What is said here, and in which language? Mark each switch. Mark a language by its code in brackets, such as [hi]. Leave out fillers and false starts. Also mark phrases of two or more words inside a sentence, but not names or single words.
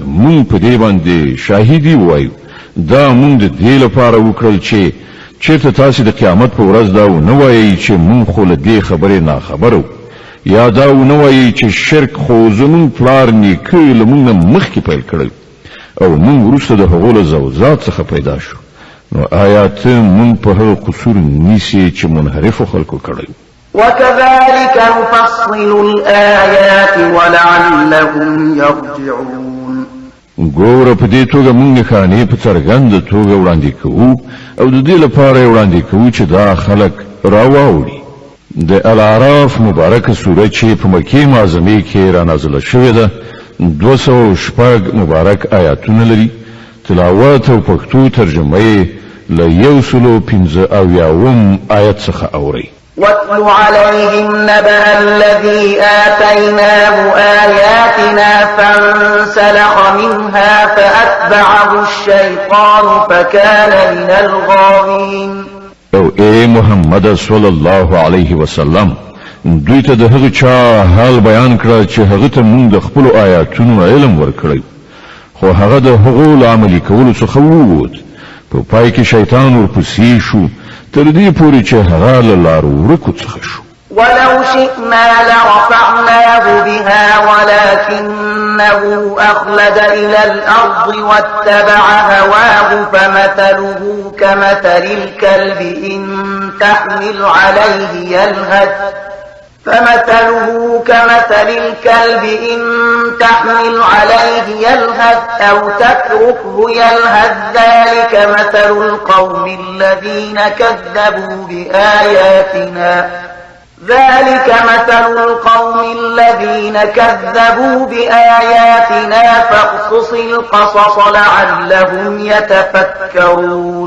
[ps] موږ په دې باندې شاهدي ووایو دا موږ د دې لپاره وکړل چې چېرته تاسې د قیامت په ورځ دا ونه وایئ چې موږ خو له دې خبرې ناخبره وو یا دا ونه وایي چې شرک خو زموږ پلار نیکه له موږ نه مخکې پیل کړی او موږ وروسته د هغو له زوجات څخه پیدا شو نو آیا ته موږ په هغه قصور نیسې چې منحرفو خلکو کړی [ar] وكذلك نفصل الآيات ولعلهم يرجعون [ps] ګوره په دې توګه موږ نښانې په څرګنده توګه وړاندې کوو او د دې لپاره یې وړاندې کوو چې دا خلک راواوړي د الاعراف مبارکه سوره چې په مکې معظمې کې رانازله شوې ده 206 مبارک آیاتونه لري تلاوت او پښتو ترجمه یې له 115 آیت څخه اوري [ar] واتل عليهم نبأ الذي آتيناه آياتنا فانسلخ منها فأتبعه الشيطان فكان من الغاوين [ps] او اے محمد صلی الله علیه وسلم دوی ته د هغه چا حال بیان کړه چې هغه ته موږ د خپل آیاتونو علم ورکړی خو هغه د هغو عملي کولو څخه ووت په پای کې شیطان ورپسې شو تر دې پورې چې هغه له لارو ورکو څخه شو [ar] ولو شئنا لرفعناه بها ولكنه أخلد إلى الأرض واتبع هواه فمثله كمثل الكلب إن تحمل عليه يلهث أو تتركه يلهث ذلك مثل القوم الذين كذبوا بآياتنا فاقصص القصص لعلهم يتفكرون